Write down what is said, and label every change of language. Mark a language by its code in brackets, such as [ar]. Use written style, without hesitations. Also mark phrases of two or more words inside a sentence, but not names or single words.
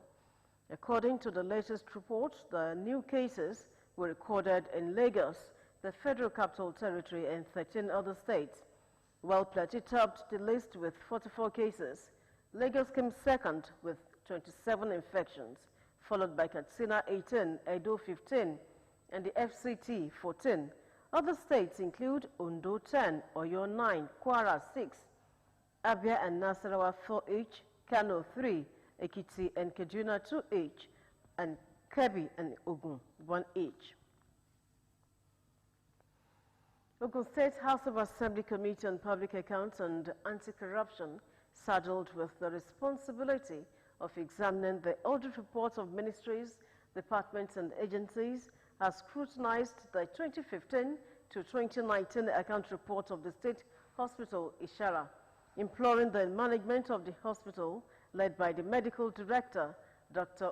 [en] According to the latest report, the new cases were recorded in Lagos, the Federal Capital Territory, and 13 other states, while Plateau topped the list with 44 cases. Lagos came second with 27 infections, followed by Katsina 18, Edo 15, and the FCT 14. Other states include Ondo 10, Oyo 9, Kwara 6, Abia and Nasarawa 4 each, Kano 3, Ekiti and Kaduna 2 each, and Kebbi and Ogun 1 each. Ogun State House of Assembly Committee on Public Accounts and Anti-Corruption, saddled with the responsibility of examining the audit reports of ministries, departments and agencies, has scrutinized the 2015 to 2019 account report of the State Hospital Ishara, imploring the management of the hospital, led by the Medical Director, Dr.